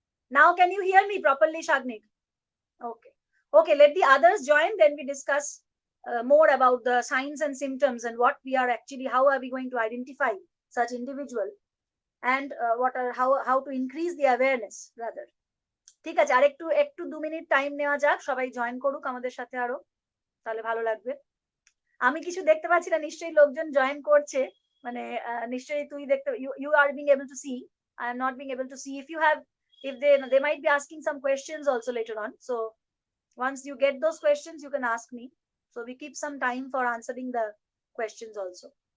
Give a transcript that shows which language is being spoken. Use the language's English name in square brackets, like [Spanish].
[English] Now can you hear me properly, Shagnik? Okay. Okay, let the others join, then we discuss more about the signs and symptoms and what we are actually, how are we going to identify such individual, and how to increase the awareness rather. [Bangla] ঠিক আছে, আর একটু একটু 2 minute time নেওয়া যাক, সবাই join করুক আমাদের সাথে, আরো তাহলে ভালো লাগবে। আমি কিছু দেখতে পাচ্ছি না, নিশ্চয়ই লোকজন জয়েন করছে, মানে নিশ্চয়ই তুই দেখতে, [English] you are being able to see, I am not being able to see. If you have, if they might be asking some questions also later on, so once you get those questions you can ask me, so we keep some time for answering the questions also.